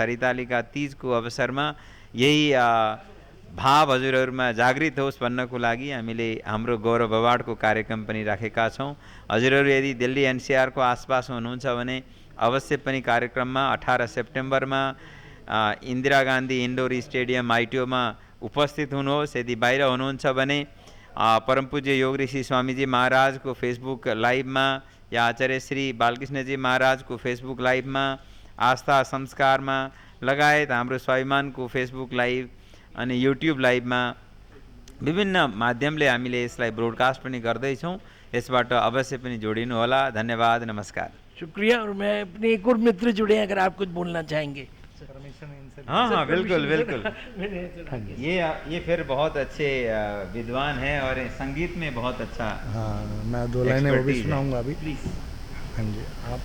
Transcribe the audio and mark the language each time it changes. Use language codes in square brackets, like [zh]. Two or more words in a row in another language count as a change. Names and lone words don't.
[ne] हरितालिका तीजको अवसरमा यही भाव हजुरहरूमा जागृत होस् भन्नको लागि हामीले हाम्रो गौरव अवार्डको कार्यक्रम पनि राखेका छौँ। हजुरहरू यदि दिल्ली एनसीआर को आसपास हुनुहुन्छ भने अवश्य पनि कार्यक्रममा 18 सेप्टेम्बरमा इन्दिरा गान्धी इन्डोर स्टेडियम आइटिओमा उपस्थित हुनुहोस्। यदि बाहिर हुनुहुन्छ भने परम पूज्य योग ऋषि स्वामी जी महाराज [hi] को फेसबुक लाइव में या [ne] आचार्य श्री बालकृष्ण जी महाराज [hi] को फेसबुक लाइव में आस्था संस्कार में [ne] लगायत हाम्रो स्वाभिमान को फेसबुक लाइव अनि युट्युब लाइव में विभिन्न माध्यमले हामीले यसलाई ब्रोडकास्ट पनि गर्दैछौँ। यसबाट अवश्य पनि जोडिनु होला। धन्यवाद, नमस्कार। [hi] शुक्रिया। और मैं अपने एक और मित्र जुड़े हैं, अगर आप कुछ बोलना चाहेंगे। हाँ हाँ बिल्कुल बिल्कुल। ये फिर बहुत अच्छे विद्वान हैं और संगीत में बहुत अच्छा। हाँ, मैं 2 लाइनें वो भी सुनाऊंगा अभी। हाँ जी, आप